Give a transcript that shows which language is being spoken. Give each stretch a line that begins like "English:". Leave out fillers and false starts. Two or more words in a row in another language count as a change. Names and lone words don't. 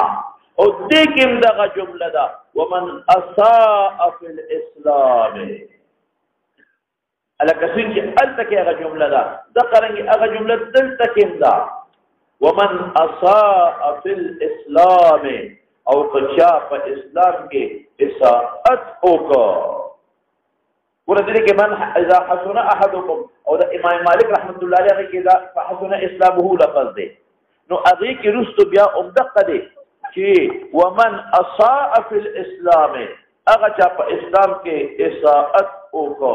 Pashto: او دې کې دغه جمله ده
Arabic: ومن اساء في الاسلام،
Pashto: الکه چې الته کې هغه جمله ده دا قرنګي هغه جمله دلته کې ده
Arabic: ومن اساء في الاسلام،
Pashto: او کچا په اسلام کې اساءت وکړه. ورته کې
Arabic: من اذا حسن احدكم،
Pashto: او د امام مالک رحمت الله علیه کې دا
Arabic: فحسن اسلامه
Pashto: لفظ دی. نو هغه کې رستو بیا عمدقه دی چې
Arabic: ومن اساء فی الاسلام،
Pashto: هغه چې په اسلام کې اساءت وکړه.